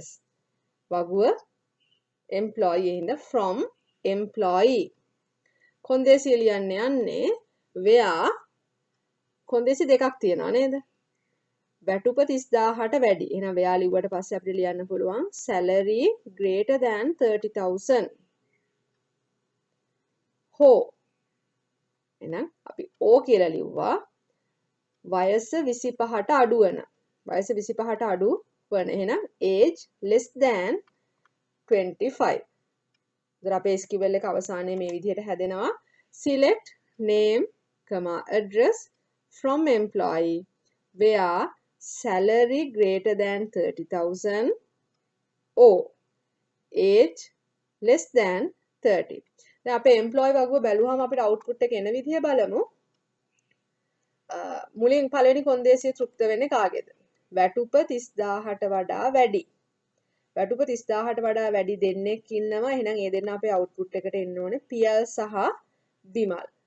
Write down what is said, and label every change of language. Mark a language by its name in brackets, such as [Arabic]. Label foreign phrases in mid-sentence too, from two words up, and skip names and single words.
[Sinhala] වගුව employee හින්දා [English] from employee. [Sinhala] කොන්දේසිය ලියන්න යන්නේ where කොන්දේසි දෙකක් තියෙනවා නේද? වැටුප 30000ට වැඩි. එහෙනම් where ලිව්වට පස්සේ අපිට ලියන්න පුළුවන් [English] salary greater than 30000. [Sinhala] හෝ එහෙනම් අපි O කියලා ලිව්වා. වයස 25ට අඩු වෙන. වයස 25ට අඩු වෙන. එහෙනම් [English] age less than 25. [Sinhala] ඉතින් අපේ SQL එක අවසානයේ මේ විදිහට හැදෙනවා. [English] select name, address from employee where salary greater than 30,000 or age less than 30. [Sinhala] දැන් අපේ employee වගුව බැලුවාම අපිට output එක එන විදිහ බලමු. මුලින් පළවෙනි කොන්දේසිය තෘප්ත වෙන්නේ කාගේද? වැටුප 30000ට වඩා වැඩි. වැටුප 30000ට වඩා වැඩි දෙන්නෙක් ඉන්නවා. එහෙනම් ඒ දෙන්න අපේ output එකට එන්න ඕනේ පියල් සහ විමල්.